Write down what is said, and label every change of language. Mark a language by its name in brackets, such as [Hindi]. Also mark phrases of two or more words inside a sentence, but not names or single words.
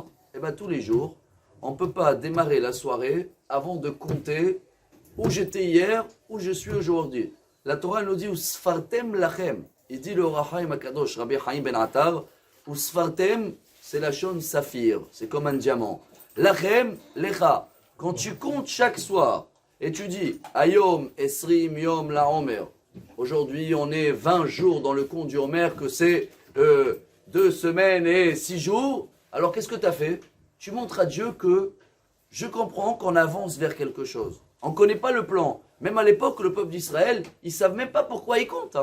[French] Eh bien, tous les jours, on ne peut pas démarrer la soirée avant de compter où j'étais hier, où je suis aujourd'hui. La Torah nous dit « [Hebrew] וספרתם לכם [French] ». Il dit le Rachaim Akadosh, Rabbi Chaim ben Attar, « Usfartem » c'est [Hebrew] לשון ספיר, [French] c'est comme un diamant. « [Hebrew] לכם לך ». [French] Quand tu comptes chaque soir et tu dis « [Hebrew] היום עשרים יום לעומר ». [French] Aujourd'hui, on est 20 jours dans le compte du Homer, que c'est 2 semaines et 6 jours. Alors qu'est-ce que tu as fait? Tu montres à Dieu que je comprends qu'on avance vers quelque chose. On ne connaît pas le plan. Même à l'époque, le peuple d'Israël, ils ne savent même pas pourquoi ils comptent.